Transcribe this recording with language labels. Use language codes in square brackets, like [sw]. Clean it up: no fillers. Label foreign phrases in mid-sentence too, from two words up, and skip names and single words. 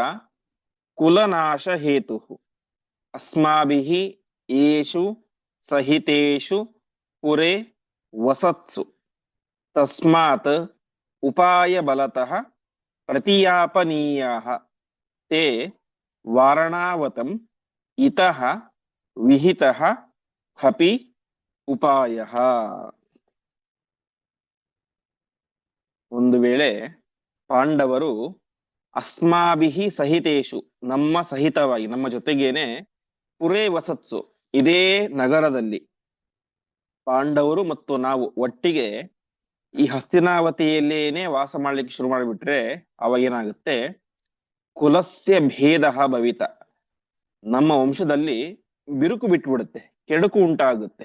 [sa] कुलनाशहेतुः अस्माभिः येषु सहितेषु पुरे वसत्सु तस्मात् उपायबलतः प्रतियापनीयाः ते वारणावतम् इतः विहितः अपि ಉಪಾಯಃ। [kn] ಒಂದು ವೇಳೆ ಪಾಂಡವರು [sa] ಅಸ್ಮಾಭಿಹಿ ಸಹಿತೇಶು [kn] ನಮ್ಮ ಸಹಿತವಾಗಿ ನಮ್ಮ ಜೊತೆಗೇನೆ [sa] ಪುರೇ ವಸತ್ಸು [kn] ಇದೇ ನಗರದಲ್ಲಿ ಪಾಂಡವರು ಮತ್ತು ನಾವು ಒಟ್ಟಿಗೆ ಈ ಹಸ್ತಿನಾವತಿಯಲ್ಲೇನೆ ವಾಸ ಮಾಡ್ಲಿಕ್ಕೆ ಶುರು ಮಾಡಿಬಿಟ್ರೆ ಅವಾಗ ಏನಾಗುತ್ತೆ, [sa] ಕುಲಸ್ಯ ಭೇದ ಭವಿತ, [kn] ನಮ್ಮ ವಂಶದಲ್ಲಿ ಬಿರುಕು ಬಿಟ್ಬಿಡುತ್ತೆ, ಕೆಡುಕು ಉಂಟಾಗುತ್ತೆ.